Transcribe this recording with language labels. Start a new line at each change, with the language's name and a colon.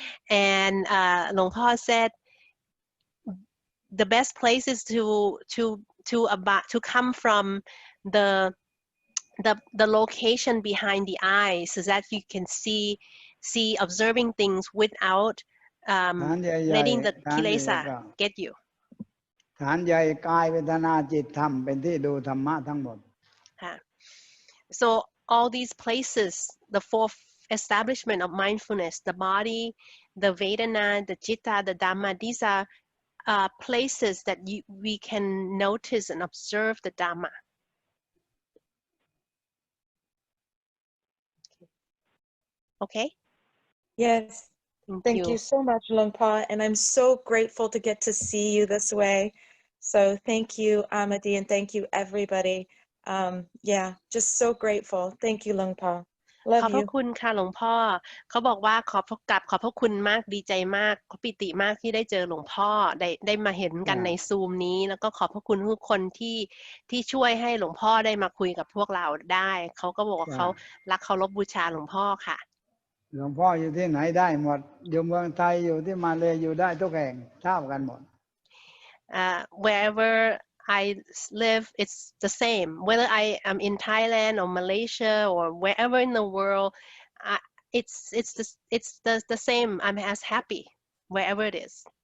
English: And Luang Por said the best place is to come from the location behind the eyes, so that you can see observing things without letting the kilesa get you.
Thai: ฐานใหญ่กายเวทนาจิตธรรมเป็นที่ดูธรรมะทั้งหมด
English: So all these places, the 4 establishment of mindfulness, the body, the Vedana, the Chitta, the Dhamma, these are places that we can notice and observe the Dhamma. Okay? Yes. Thank you so much, Luang Por, and I'm so grateful to get to see you this way. So thank you, Amadi, and thank you, everybody. Yeah, just so grateful. Thank you, Luang Por. Love you.
Thai: ขอบพระคุณค่ะหลวงพ่อเขาบอกว่าขอบพระคุณมากดีใจมากปิติมากที่ได้เจอหลวงพ่อได้มาเห็นกันในซูมนี้แล้วก็ขอบพระคุณทุกคนที่ช่วยให้หลวงพ่อได้มาคุยกับพวกเราได้เขาก็บอกว่าเขารักเคารพบูชาหลวงพ่อค่ะ หลวงพ่ออยู่ที่ไหนได้หมดอยู่เมืองไทยอยู่ที่มาเลย์อยู่ได้ทุกแห่งเท่ากันหมด
English: wherever I live, it's the same. Whether I am in Thailand or Malaysia or wherever in the world, it's the same. I'm as happy wherever it is.